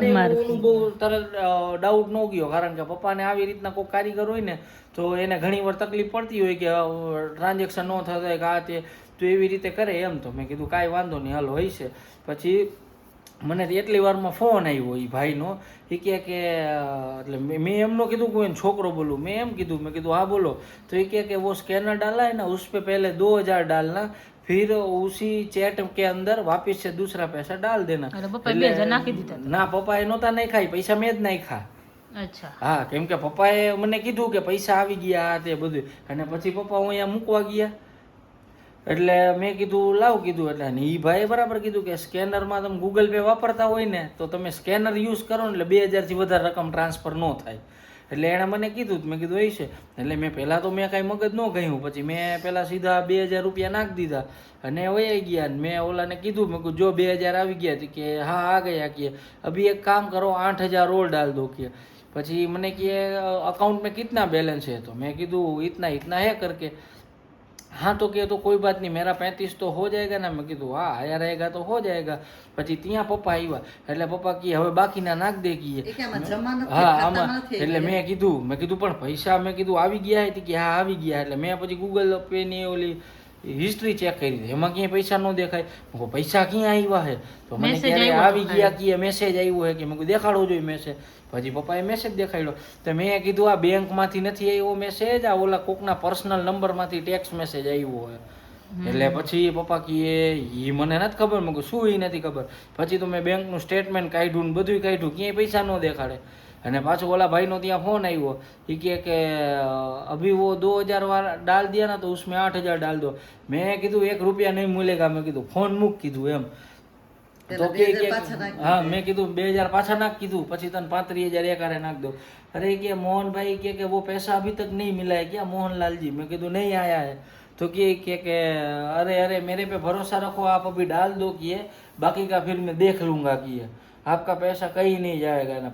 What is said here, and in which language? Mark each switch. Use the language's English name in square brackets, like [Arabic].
[Gujarati] મને ઓલું બહુ તરત ડાઉટ ન ગયો કારણ કે પપ્પાને આવી રીતના કોઈ કારીગર હોય ને તો એને ઘણી વાર તકલીફ પડતી હોય કે ટ્રાન્ઝેક્શન ન થતા હોય કે આ તે તો એવી રીતે કરે એમ તો મેં કીધું કાંઈ વાંધો નહીં હાલો હોય છે પછી મને એટલી વારમાં ફોન આવ્યો એ ભાઈનો એ કે એટલે મેં એમ ન કીધું કોઈ છોકરો બોલું મેં એમ કીધું મેં કીધું હા બોલો તો એ કે [Hindi] वो स्कैनर डाला है ना उस पे पहले 2,000 डालना फिर उसी चैट के अंदर वापस से दूसरा पैसा डाल देना. [Gujarati] એટલે પપ્પાએ 2000 નાખી દીધા ના પપ્પાએ નહોતા નાખ્યા, પૈસા મેં જ નાખ્યા. અચ્છા હા કેમ કે પપ્પાએ મને કીધું કે પૈસા આવી ગયા તે બધું, અને પછી પપ્પા હું અહીંયા મૂકવા ગયા એટલે મેં કીધું લાવ કીધું, એટલે અને ઈ ભાઈએ બરાબર કીધું કે સ્કેનરમાં તમે ગૂગલ પે વાપરતા હોય ને તો તમે સ્કેનર યુઝ કરો ને એટલે 2000 થી વધારે રકમ ટ્રાન્સફર ન થાય. એટલે એણે મને કીધું, મેં કીધું એ છે. એટલે મેં પહેલાં તો મેં કાંઈ મગજ ન કહ્યું, પછી મેં પહેલાં સીધા 2000 રૂપિયા નાખી દીધા અને વહી ગયા. મેં ઓલાને કીધું, મેં કીધું જો 2000 આવી ગયા કે [Hindi] હા આ ગયા [Gujarati] કે [Hindi] અભી એક કામ કરો 8000 और डाल दो [Gujarati] કે. પછી મને કહે [Hindi] अकाउंट में कितना बैलेंस है, तो मैं કીધું इतना इतना है करके. हाँ तो કે तो कोई बात नहीं मेरा 35 तो हो जाएगा ना. [Gujarati] મેં કીધું હા આયા [Hindi] रहेगा तो हो जाएगा. [Gujarati] પછી ત્યાં પપ્પા આવ્યા એટલે પપ્પા કહે હવે બાકીના નાખ દે કીએ. એ કે આમાં જમા નથી, હા ખાતામાં આમાં નથી. એટલે મેં કીધું પણ પૈસા મેં કીધું આવી ગયા હતી કે હા આવી ગયા. એટલે મેં પછી ગૂગલ પે ની ઓલી હિસ્ટ્રી ચેક કરી, એમાં ક્યાંય પૈસા ન દેખાય. મેં કહું પૈસા ક્યાં આવ્યા છે, તો મને ક્યારે આવી ગયા કે મેસેજ આવ્યો છે કે મેં કીધું દેખાડવો જોઈએ મેસેજ. પછી પપ્પાએ મેસેજ દેખાડ્યો તો મેં કીધું આ બેંકમાંથી નથી આવ્યો મેસેજ, આ ઓલા કોકના પર્સનલ નંબરમાંથી ટેક્સ મેસેજ આવ્યો હોય. એટલે પછી પપ્પા કહે એ મને નથી ખબર. મેં કહ્યું શું એ નથી ખબર. પછી તો મેં બેંકનું સ્ટેટમેન્ટ કાઢ્યું ને બધું કાઢ્યું, ક્યાંય પૈસા ન દેખાડે. અને પાછો ઓલા ભાઈનો ત્યાં ફોન આવ્યો, એ કહે કે [Hindi] અભી वो 2000 वाला डाल दिया ना तो उसमें 8000 डाल दो. [Gujarati] મેં કીધું 1 રૂપિયા [Hindi] નહીં મિલેગા. [Gujarati] મેં કીધું ફોન મૂક કીધું એમ. તો કે હા મેં કીધું 2000 પાછા નાખ કીધું, પછી તને 35000 એકારે નાખ દો. અરે કે મોહનભાઈ કે [Hindi] वो पैसा अभी तक नहीं मिला है क्या मोहनलाल जी. [Gujarati] મેં કીધું [Hindi] नहीं आया है. तो કે अरे मेरे पे भरोसा रखो आप अभी डाल दो किए, बाकी का फिर मैं देख लूंगा किए, आपका पैसा कहीं नहीं जाएगा.